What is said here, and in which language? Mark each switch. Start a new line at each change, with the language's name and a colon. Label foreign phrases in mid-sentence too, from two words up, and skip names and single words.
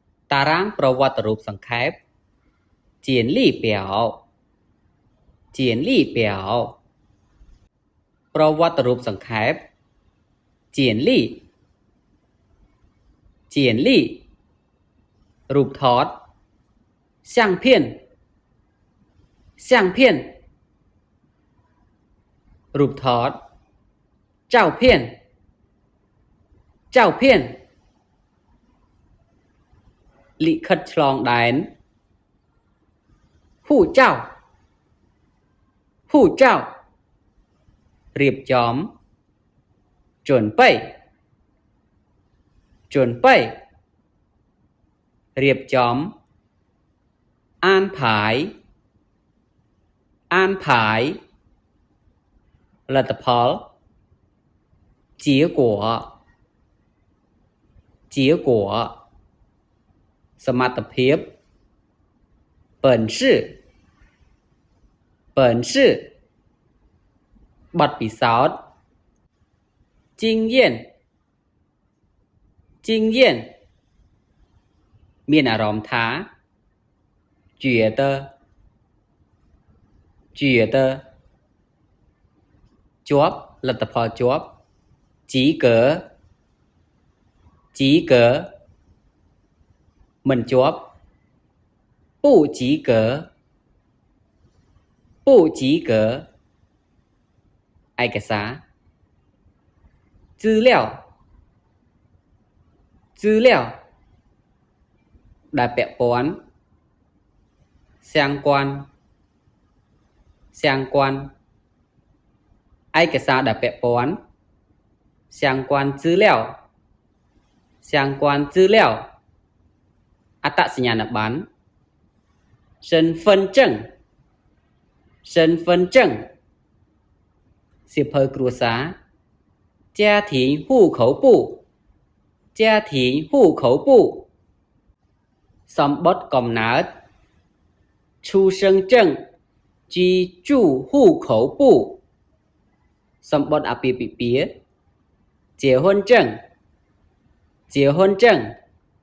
Khmer: តារាងប្រវត្តិរូបសង្ខេបជាលី表ជាលី表ប្រវត្តិរូបសង្ខេបជាលីជាលីរូបថត
Chinese: 相片相片
Khmer: រូបថត
Chinese: 照片照片
Khmer: លិខិតឆ្លងដែន
Chinese: 护照护照
Khmer: រៀបចំ
Chinese: 准备准备
Khmer: រៀបចំអានផាយ អានផាយលទ្ធផល
Chinese: 结果结果
Khmer: សមត្ថភាព
Chinese: 本事本事
Khmer: បទពិសោធន៍
Chinese: 经验经验
Khmer: មានអារម្មណ៍ថា
Chinese: 觉得觉得
Khmer: ជាប់លទ្ធផលជាប់
Chinese: 及格及格
Khmer: មិនជាប់
Chinese: 不及格不及格
Khmer: ឯកសារ資料資料ដែលពាក់ព័ន្ធ
Chinese: 相關相關
Khmer: ឯកសារដែលពាក់ព័ ន្ធ
Chinese: 相關資料相關資料
Khmer: អត្តសញ្ញាណប័ណ្ណ
Chinese: 身份證身份證
Khmer: សៀវភៅគ្រួសារ
Chinese: 家庭户口簿家庭户口簿
Khmer: សំបុត្រកំណើត
Chinese: 出生證居住户口簿
Khmer: សំបុត្រអាពាហ៍ពិពាហ៍
Chinese: 结婚證结婚證